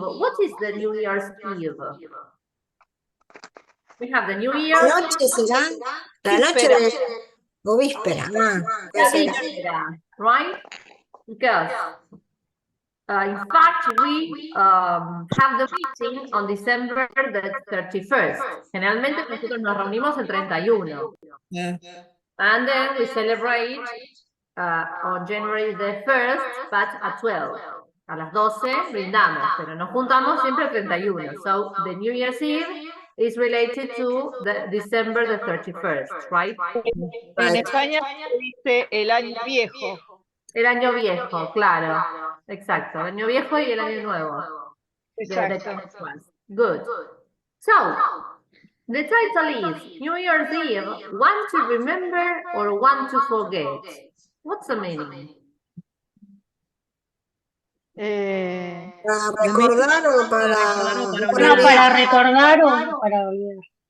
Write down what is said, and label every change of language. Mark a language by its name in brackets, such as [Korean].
[English] What is the New Year's Eve? We have the New Year. [Spanish] La noche será la noche de o víspera. La víspera, [English] right? Because in fact, we have the meeting on December the 31st. [Spanish] Generalmente nosotros nos reunimos el 31. [English] Yeah. And then we celebrate on January the 1st, but at 12. [Spanish] A las 12 brindamos, pero nos juntamos siempre el 31. [English] So the New Year's Eve is related to the December the 31st, right? [Spanish] En España se dice el año viejo. El año viejo, claro. Exacto, el año viejo y el año nuevo. Exacto. [English] Good. So, the title is New Year's Eve, one to remember or one to forget. What's the meaning? [Spanish] ¿Para recordar o para... No, para recordar o para olvidar.